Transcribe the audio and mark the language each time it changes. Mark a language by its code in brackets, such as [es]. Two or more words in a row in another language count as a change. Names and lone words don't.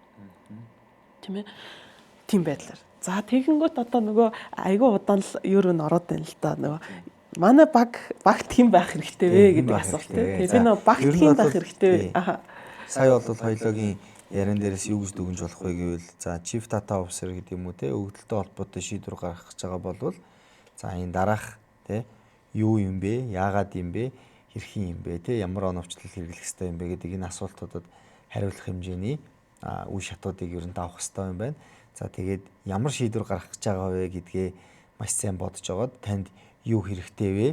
[mn] Тийм ээ. Тийм байдлаар. За тэгэнгүүт одоо нөгөө айгүй удаан л юу н ороод байна л да нөгөө манай баг тийм байх хэрэгтэй вэ гэдэг асуулт тийм. Би нөгөө баг тийм байх хэрэгтэй вэ? Сая бол хоёлоогийн яран дээрээс юу гэж дүгнж болох вэ гэвэл за [en] chief data officer [mn] гэдэг юм уу те өгөгдөлтөй холбоотой шийдвэр гаргах гэж байгаа болвол за энэ дараах те юу юм бэ? Яагаад юм бэ? Хэрхэн юм бэ? Те ямар оновчлол хэрэглэх ёстой юм бэ гэдэг энэ асуултуудад хариулах хэмжээний үе шатуудыг ер нь давах ёстой юм байна. За тэгээд ямар шийдвэр гаргах гэж байгаа вэ гэдгээ маш сайн бодож аваад танд юу хэрэгтэй вэ?